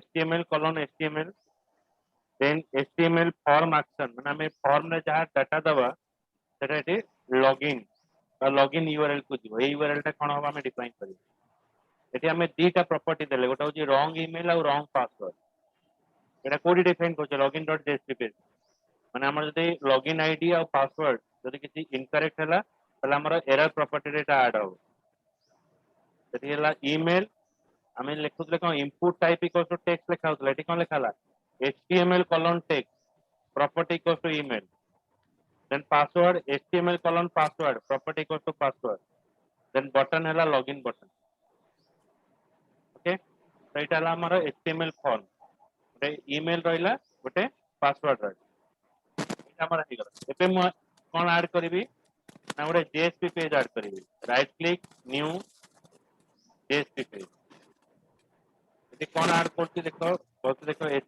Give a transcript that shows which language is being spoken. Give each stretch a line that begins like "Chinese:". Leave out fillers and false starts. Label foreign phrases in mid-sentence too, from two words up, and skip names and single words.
English: HTML colon HTML then HTML form action
Odia: ମାନେ ଆମେ ଫର୍ମ ରେ ଯାହା ଡାଟା ଦବା ସେଟା ଏଠି ଲଗଇନ୍ ବା
English: login URL
Odia: କୁ ଯିବ ଏଇ URL ଟା କଣ ହବ ଆମେ ଡିଫାଇନ୍ କରିବା ଏଠି ଆମେ ଦିଟା ପ୍ରପର୍ଟି ଦେଲେ ଗୋଟେ ହଉଛି ରଙ୍ଗ ଇମେଲ ଆଉ ରଙ୍ଗ ପାସୱାର୍ଡ ଏଟା କୋଉଠି ଡିଫାଇନ୍ କରୁଛେ
English: login dot JSP page
Odia: ମାନେ ଆମର ଯଦି
English: login ID
Odia: ଆଉ ପାସୱାର୍ଡ ଯଦି କିଛି ଇନକରେକ୍ଟ ହେଲା ତାହେଲେ ଆମର
English: error property
Odia: ରେ ଏଟା ଆଡ୍ ହବ ସେଠି ହେଲା ଇମେଲ ଆମେ ଲେଖୁଥିଲେ କଣ
English: input type equals to text
Odia: ଲେଖା ହଉଥିଲା ଏଠି କଣ ଲେଖା ହେଲା
English: HTML colon text property equals to email then password HTML colon password property equals to password then button
Odia: ହେଲା
English: login button
Hindi: ओके तो
Odia: ଏଇଟା ହେଲା ଆମର
English: HTML form
Odia: ଗୋଟେ email ରହିଲା ଗୋଟେ password ରହିଲା ଏଇଟା ଆମର ହେଇଗଲା ଏବେ ମୁଁ କଣ ଆଡ୍ କରିବି ନା ଗୋଟେ
English: JSP page
Odia: ଆଡ୍ କରିବି
English: right click new JSP page
Odia: ଏଠି କଣ ଆଡ୍ କରୁଛି ଦେଖ ବହୁତ ଦେଖ